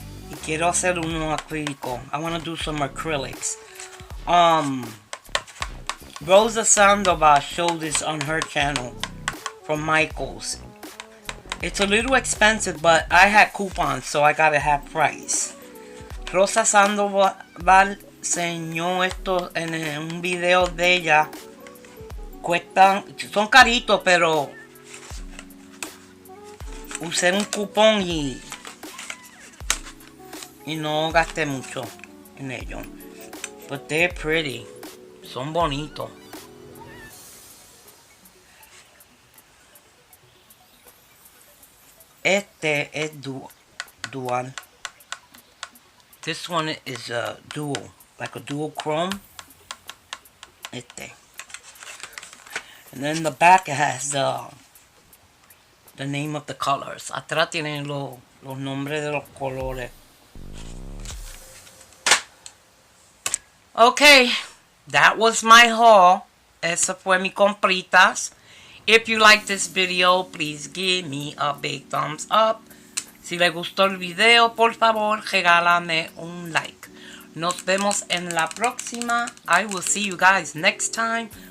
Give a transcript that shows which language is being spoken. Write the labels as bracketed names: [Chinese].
[Spanish] Y quiero hacer uno acrílico. [English] I want to do some acrylics. Rosa Sandoval showed this on her channel from Michaels. It's a little expensive, but I had coupons, so I got it half price. [Spanish] Rosa Sandoval enseñó esto en un video de ella. Cuestan, son caritos, pero usé un cupón y no gasté mucho en ellos. [English] But they're pretty. [Spanish] Son bonitos. Este es dual. [English] This one is a dual, like a dual chrome. Este. And then the back it has the name of the colors. [Spanish] Atrás tienen los nombres de los colores. [English] Okay, that was my haul. [Spanish] Esa fue mi compritas. [English] If you like this video, please give me a big thumbs up. [Spanish] Si le gustó el video, por favor, regálame un like. Nos vemos en la próxima. [English] I will see you guys next time.